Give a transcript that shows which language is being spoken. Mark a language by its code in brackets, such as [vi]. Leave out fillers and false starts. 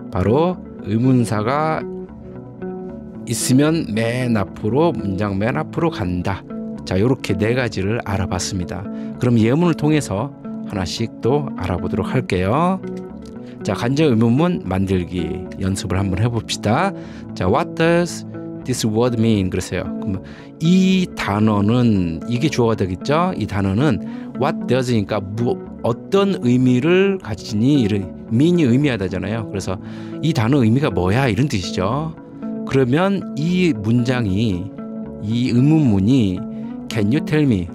[ko] 바로 의문사가 있으면 맨 앞으로 문장 맨 앞으로 간다. 자, 이렇게 네 가지를 알아봤습니다. 그럼 예문을 통해서 하나씩 또 알아보도록 할게요. 자, 간접 의문문 만들기 연습을 한번 해봅시다. [en] 자, what does this word mean? [ko] 그러세요. 그럼 이 단어는, 이게 주어가 되겠죠? 이 단어는 what does니까 어떤 의미를 가지니, 이런 mean이 의미하다잖아요. 그래서 이 단어 의미가 뭐야? 이런 뜻이죠. 그러면 이 문장이, 이 의문문이 [en] Can you tell me?